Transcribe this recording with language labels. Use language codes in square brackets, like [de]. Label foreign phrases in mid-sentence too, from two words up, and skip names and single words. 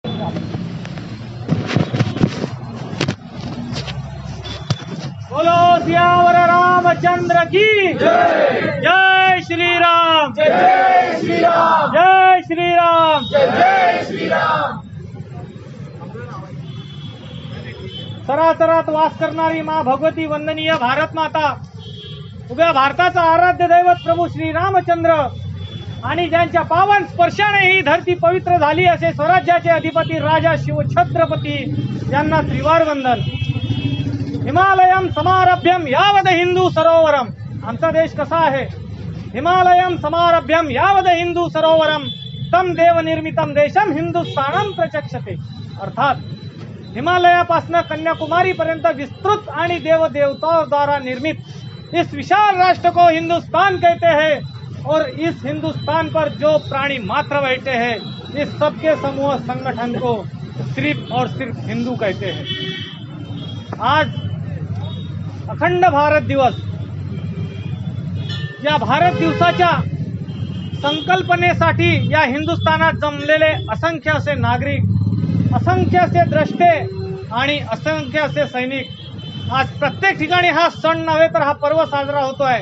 [hi] बोलो सियावर रामचंद्र की जय। जय श्री राम, जय श्री राम, जय श्री राम, जय श्री राम। [mr] सरासरात वास करणारी माँ भगवती वंदनीय भारत माता, उभ्या भारताचा आराध्य दैवत प्रभू श्री रामचंद्र आणि ज्यांच्या पावन स्पर्शाने ही धरती पवित्र झाली असे स्वराज्याचे अधिपती राजा शिव छत्रपती यांना त्रिवार वंदन। [sa] हिमालयम समारभ्यम यावद हिंदू सरोवरम, [mr] आमचा देश कसा आहे? [sa] हिमालयम समारभ्यम यावद हिंदू सरोवरम तम देव निर्मितम देशम हिंदुस्थानम प्रचक्षते। [mr] अर्थात हिमालयापासून कन्याकुमारी पर्यंत विस्तृत आणि [hi] देव देवताओं द्वारा निर्मित इस विशाल राष्ट्र को हिंदुस्तान कहते हैं और इस हिंदुस्तान पर जो प्राणी मात्र बैठे हैं इस सबके समूह संगठन को सिर्फ और सिर्फ हिंदू कहते हैं। [mr] आज अखंड भारत दिवस, या भारत दिवसाच्या संकल्पनेसाठी या हिंदुस्थानात जमलेले असंख्य असे नागरिक, असंख्य असे द्रष्टे आणि असंख्य असे सैनिक आज प्रत्येक ठिकाणी हा सण नव्हे तर हा पर्व साजरा होतोय।